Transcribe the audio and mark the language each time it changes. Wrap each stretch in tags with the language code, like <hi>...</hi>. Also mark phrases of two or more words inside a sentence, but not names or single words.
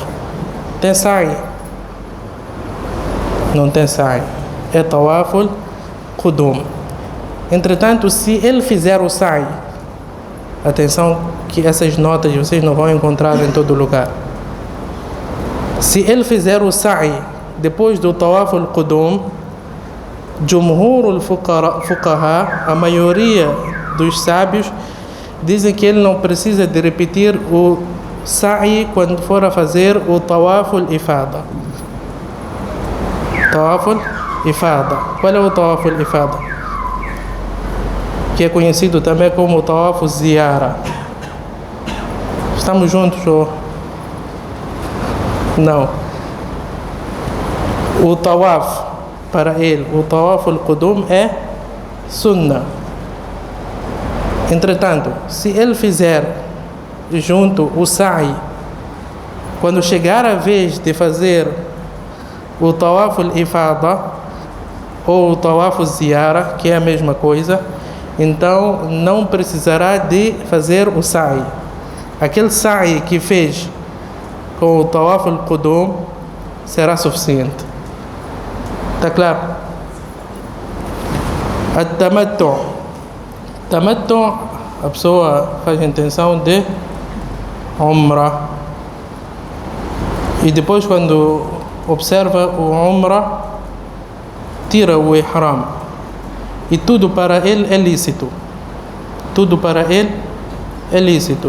<pt>Tem sa'i? Não tem sa'i. É</pt> <ar>طواف القدوم.</ar> <pt>Entretanto, se ele fizer o sa'i, atenção que essas notas vocês não vão encontrar em todo lugar. Se ele fizer o sa'i depois do</pt> <ar>طواف القدوم, جمهور الفقهاء,</ar> <pt>a maioria dos sábios, dizem que ele não precisa de repetir o sa'i quando for a fazer o</pt> <ar>طواف الإفاضة. طواف الإفاضة.</ar> <pt>Qual é o</pt> <ar>طواف الإفاضة?</ar> <pt>Que é conhecido também como</pt> <ar>طواف الزيارة.</ar> <pt>Estamos juntos ou não? O tawaf, para ele, o</pt> <ar>طواف القدوم</ar> <pt>é sunnah. Entretanto, se ele fizer junto o sa'i, quando chegar a vez de fazer o</pt> <ar>طواف الإفاضة</ar> <pt>ou o</pt> <ar>طواف الزيارة,</ar> <pt>que é a mesma coisa, então não precisará de fazer o sa'i. Aquele sa'i que fez com o</pt> <ar>طواف القدوم</ar> <pt>será suficiente. Está claro? At-tamattu. Tamattu, a pessoa faz a intenção de umrah. E depois, quando observa o umrah, tira o ihram. E tudo para ele é lícito. Tudo para ele é lícito.</pt>